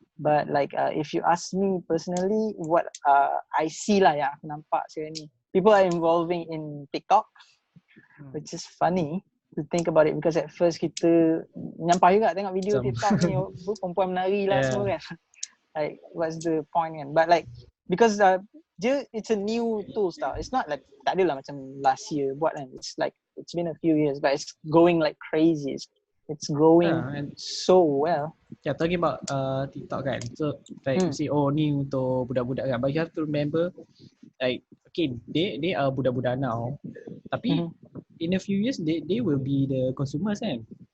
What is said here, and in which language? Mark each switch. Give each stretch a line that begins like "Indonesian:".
English: But like if you ask me personally, what I see lah
Malay: yang aku nampak sekarang ni,
English: people are involving in TikTok, which is funny to think about it, because at first
Malay: kita nyampah juga tengok video TikTok ni, perempuan menari lah semua kan.
English: Like what's the point kan? But like because it's a new tool tau. It's not like
Malay: tak adalah macam
English: last year
Malay: buat kan.
English: It's like it's been a few years, but it's going like crazy. It's growing so well. Yeah, talking about TikTok kan. So like you say,
Malay: ni untuk budak-budak kan.
English: But you have to remember, like okay, they are
Malay: budak-budak
English: now.
Malay: Tapi
English: in a few years they will be the consumers kan.